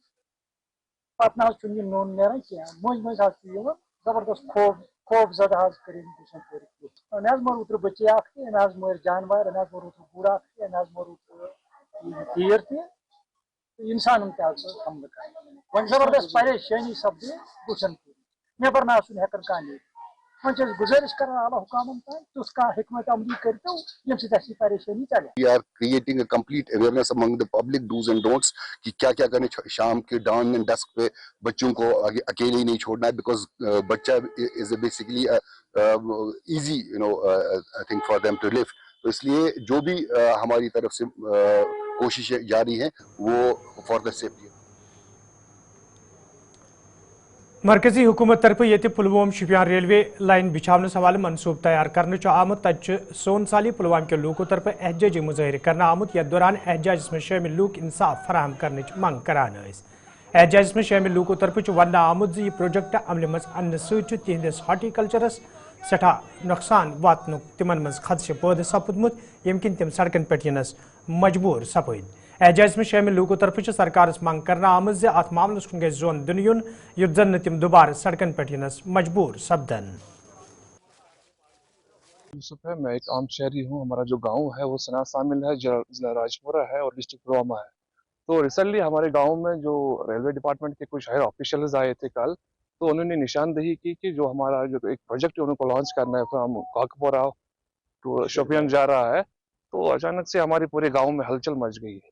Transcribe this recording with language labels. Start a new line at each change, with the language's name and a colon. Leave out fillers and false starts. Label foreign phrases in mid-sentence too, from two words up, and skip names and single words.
Kashmiri: پتہٕ نہ حظ چھُنہٕ یہِ نوٚن نیران کینٛہہ مٔنٛزۍ حظ چھُ یِوان زبردست خوف زدٕ حظ کٔرِنۍ گلشن پوٗرٕکۍ لُکھ أمۍ حظ مور اوترٕ بٔچی اکھ تہِ أمۍ حظ مٲرۍ جانور أمۍ حظ مور اوترٕ گُر اکھ تہِ أمۍ حظ مور اوترٕ تیٖر تہِ تہٕ اِنسانن تہِ حظ ٲس حملہٕ کران وۄنۍ زبردست پریشٲنی سپدے گلشن پوٗرِ نٮ۪بر نہ حظ چھُنہٕ ہٮ۪کان کانٛہہ نیٖرِتھ وۄنۍ چھِ أسۍ گُزٲرِش کران اعلیٰ حُکامن تانۍ تِژھ کانٛہہ حکمت عملی کٔرۍتو ییٚمہِ سۭتۍ اَسہِ یہِ پریشٲنی ژلہِ
English: We are creating a complete awareness among the public do's and don'ts
Urdu: کہ کیا کیا کرنے شام کے
English: dawn and dusk
Urdu: پہ بچوں کو اکیلے ہی نہیں چھوڑنا ہے
English: because بچہ is basically easy I think for them to live.
Urdu: تو اس لیے جو بھی ہماری طرف سے کوششیں جاری ہیں وہ
English: for the safety.
Kashmiri: مرکزی حکومت طرف یہ پلوام شپیان ریلوے لائن بچھاونس حوالہ منصوبہ تیار کرنے آمت تت سون سالی پلوام کے لوکو طرف احتجاجی مظاہرہ کرنا آمت یتھ دوران احتجاجس میں شامل لوک انصاف فراہم کرنے منگ کران احتجاجس میں شامل لوکو طرف ونہ آمت یہ پروجیکٹ عمل مز ان تہندس ہارٹیکلچرس سٹھا نقصان واتن تمن مز خدشہ پید سپدمت یم کن تم سڑکن پہ ینس مجبور سپد احتجاج میں شامل لوکو طرف سرکارس منگ کرنا آمت ات معاملس کن گھس زون دن یون یت زن تم دوبارہ سڑکن پہ ینس مجبور سپدن.
Urdu: یوسف ہے، میں ایک عام شہری ہوں. ہمارا جو گاؤں ہے وہ سنا شامل ہے، ضلع راجپورہ ہے اور ڈسٹرکٹ پلوامہ ہے. تو ریسنٹلی ہمارے گاؤں میں جو
English: railway department
Urdu: کے کچھ
English: higher officials
Urdu: آئے تھے کل، تو انہوں نے نشاندہی کی کہ جو ہمارا جو ایک پروجیکٹ ان کو لانچ کرنا ہے فرام کاکپورہ ٹو شوپیان جا رہا ہے، تو اچانک سے ہمارے پورے گاؤں میں ہلچل مچ گئی ہے.